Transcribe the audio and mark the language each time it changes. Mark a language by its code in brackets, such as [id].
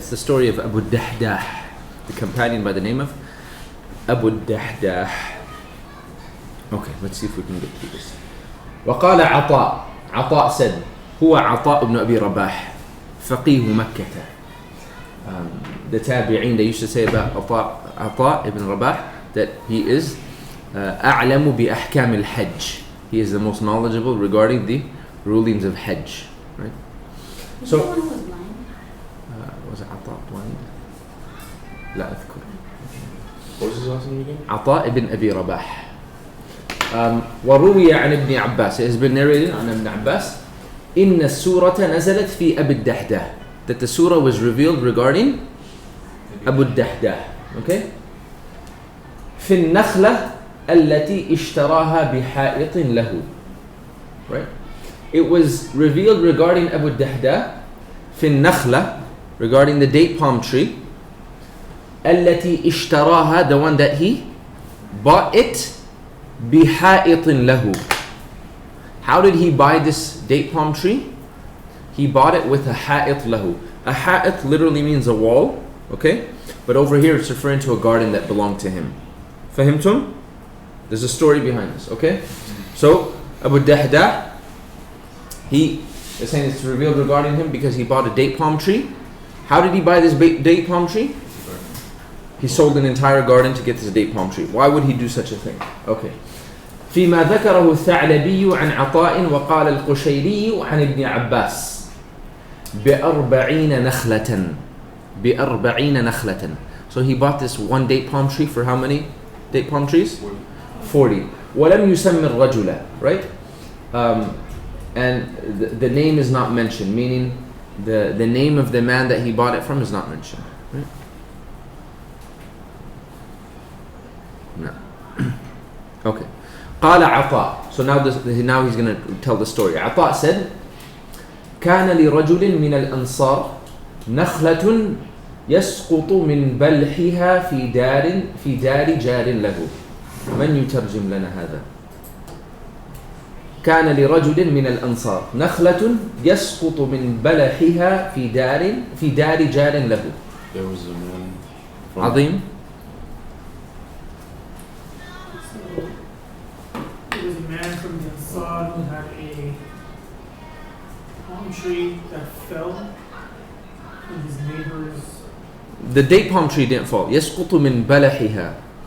[en] It's the story of Abu Dahdah, the companion by the name of Abu Dahdah. Okay, let's see if we can get through this. [ar] وقال عطاء said, هو عطاء ibn Abi Rabah, فقيه مكة. [en] The tabi'in, they used to say about عطاء ibn Rabah that he is [ar] أعلم بأحكام الحج. [en] He is the most knowledgeable regarding the rulings of Hajj. Right? Was So, the one who was blind? was it عطاء blind? [ar] لا أذكر. [en] What was his last name again? عطاء ibn Abi Rabah. [ar] وروي عن ابن عباس, [en] it has been narrated [ar] عن ابن عباس, إن السورة نزلت في أبي الدحداح, [en] that the surah was revealed regarding Abu Dahdah. Okay? [ar] في النخلة التي اشتراها بحائط له. [en] Right? It was revealed regarding Abu Dahdah [ar] في النخلة, [en] regarding the date palm tree, [ar] التي اشتراها, [en] the one that he bought it, [ar] بحائط له. [en] How did he buy this date palm tree? He bought it with a ha'it lahu. A ha'it literally means a wall, okay? But over here it's referring to a garden that belonged to him. [ar] Fahimtum? [en] There's a story behind this, okay? So, Abu Dahdah, he is saying it's revealed regarding him because he bought a date palm tree. How did he buy this date palm tree? He sold an entire garden to get this date palm tree. Why would he do such a thing? Okay. [ar] فيما ذكره الثعلبي عن عطاء وقال القشيري عن ابن عباس بأربعين نخلة. [en] So he bought this one date palm tree for how many date palm trees? 40. [ar] ولم يسمى الرجل, right? [en] And the name is not mentioned, meaning the name of the man that he bought it from is not mentioned. Right? No. Okay. [ar] قال عطاء. [en] So now he's going to tell the story. [ar] عطاء said, كان لرجل من الأنصار نخلة يسقط من بلحها في دار جار له. من يترجم لنا هذا؟ كان لرجل من الأنصار نخلة يسقط من بلحها في دار جار له. [en] There was a man from [ar] عظيم. [en] There was a man from the Ansar who had a palm tree that fell in his neighbor's. The date palm tree didn't fall. [ar] يسقط من بلحها.